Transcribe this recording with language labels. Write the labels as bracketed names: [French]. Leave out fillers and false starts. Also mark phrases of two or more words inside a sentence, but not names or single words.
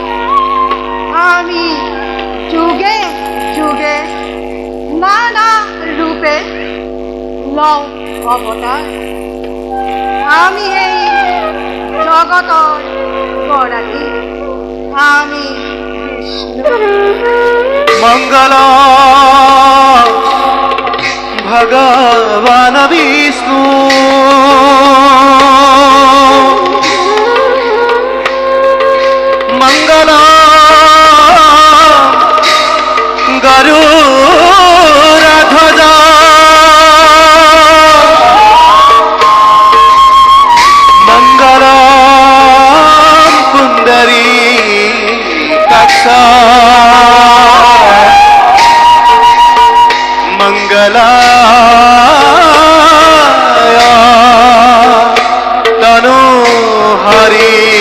[Assamese] আমি যুগে যুগে নানা ৰূপে লওঁ অৱতাৰ। আমি এই জগতৰ গৰাকী, আমি বিষ্ণু। [Sanskrit] मंगल भगवान विष्णु मंगल गरुड़ध्वजा मंगल पुंडरीकाक्ष मंगलाय तनु हरि।